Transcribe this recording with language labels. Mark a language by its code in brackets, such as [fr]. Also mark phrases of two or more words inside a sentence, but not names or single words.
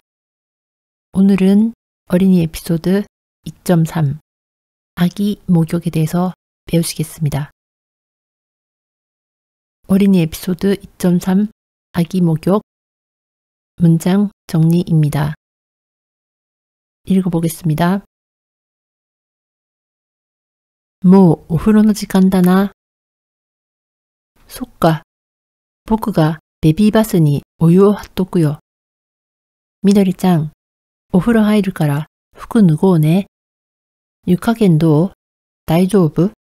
[ko] 오늘은 어린이 에피소드 2.3 아기 목욕에 대해서 배우시겠습니다. 어린이 에피소드 2.3 아기 목욕 문장 정리입니다. 읽어보겠습니다. [ja] もうお風呂の時間だな。そっか。僕がベビーバスにお湯を張っとくよ。みどりちゃん、お風呂入るから服脱ごうね。湯加減どう？大丈夫？